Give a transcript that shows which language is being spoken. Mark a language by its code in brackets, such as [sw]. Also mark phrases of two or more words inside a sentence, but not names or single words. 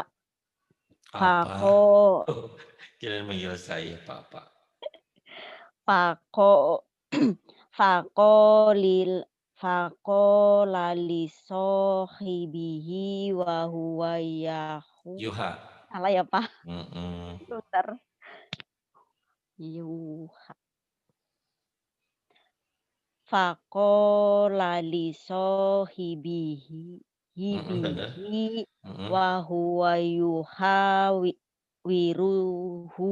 [id] Apa? [ar] fako [id] Kalian manggil saya Papa. [ar] فقال فقال له صاحبه وهو Yuha. [id] salah ya Pak? Mm-mm. Putar. Yuha. [ar] فقال له صاحبه [id] Bener. Mm-mm. [ar] وهو يحاوره.